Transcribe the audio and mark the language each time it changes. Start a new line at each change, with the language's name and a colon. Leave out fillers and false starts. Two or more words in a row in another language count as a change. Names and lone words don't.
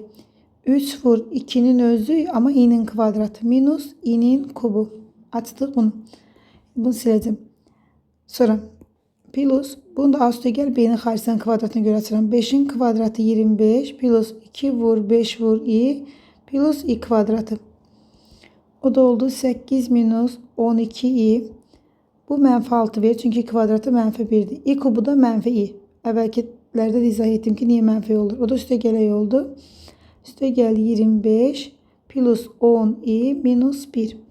Azerbaijani: 3 vur 2'nin özü ama i'nin kvadratı. Minus i'nin kubu. Açdıq bunu. Bunu siləcəm. Sonra plus. Bunu da A üstə gəl. B'nin xaricdən kvadratına görə açıram. 5'in kvadratı 25. Plus 2 vur 5 vur i. Plus i kvadratı. O da oldu 8 minus 12i. Bu mənfi 6 verir. Çünki kvadratı mənfi 1'dir. I kubu da mənfi i. Əvvəlkilərdə də izah etdim ki, niyə mənfi olur. O da üstə gələk oldu. Üstə gəl 25 plus 10i minus 1.